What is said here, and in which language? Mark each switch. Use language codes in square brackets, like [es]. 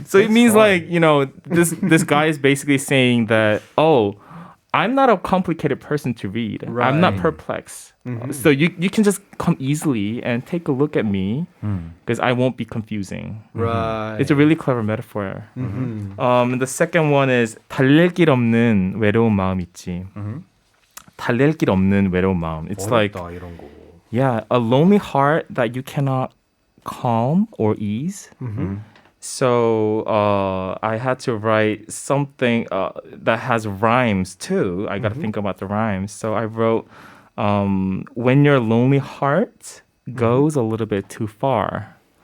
[en] So it means like, you know, this guy is basically saying that, oh, I'm not a complicated person to read. I'm not Right. perplexed. So you can just come easily and take a look at me because I won't be confusing. Right. It's a really clever metaphor. The second one is [ko] 달랠 길 없는 외로운 마음 있지. 달랠 길 없는 외로운 마음. [en] It's like, [ko] 어렵다, 이런 거. [en] yeah, a lonely heart that you cannot calm or ease. So I had to write something that has rhymes too. I got to think about the rhymes. So I wrote, when your lonely heart goes a little bit too far.